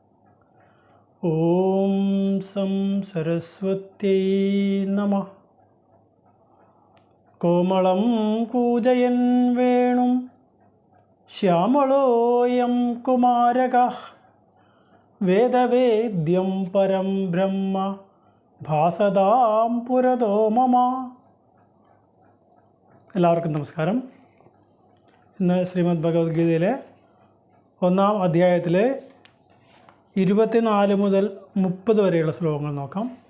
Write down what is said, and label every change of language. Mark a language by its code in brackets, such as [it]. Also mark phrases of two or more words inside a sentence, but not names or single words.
[sa] ॐ सं सरस्वत्यै नमः। कोमलं कूजयन् वेणुं श्यामलोऽयं कुमारकः वेदवेद्यं परं ब्रह्म भासतां पुरतो मम. [ml] എല്ലാവർക്കും നമസ്കാരം. ഇന്ന് ശ്രീമദ് ഭഗവത്ഗീതയിലെ 1-ാം അധ്യായത്തിലെ 24 മുതൽ 30 വരെയുള്ള ശ്ലോകങ്ങൾ നോക്കാം.